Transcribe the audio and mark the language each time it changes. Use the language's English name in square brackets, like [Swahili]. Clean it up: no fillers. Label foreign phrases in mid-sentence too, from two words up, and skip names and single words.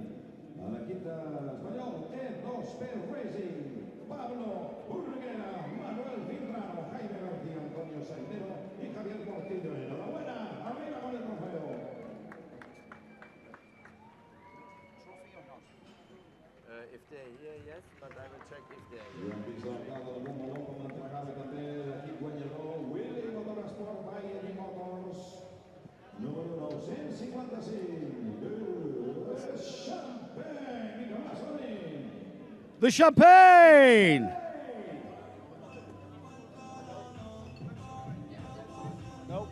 [Catalan] l'equip espanyol E2 Racing, Pablo Burguera, Manuel Cintrano, Jaime García, Antonio Sainero y Javier Portillo. [Spanish] Enhorabuena, arriba con el trofeo. [English] If they're here, yes, but I will check if they're [Catalan] I han vist l'arcada de Montmeló com entregava també l'equip guanyador Willy Motorsport by EB Motors. [Spanish] Número 955, de Champagne, Nicolás Orin. [English] The Champagne! Nope.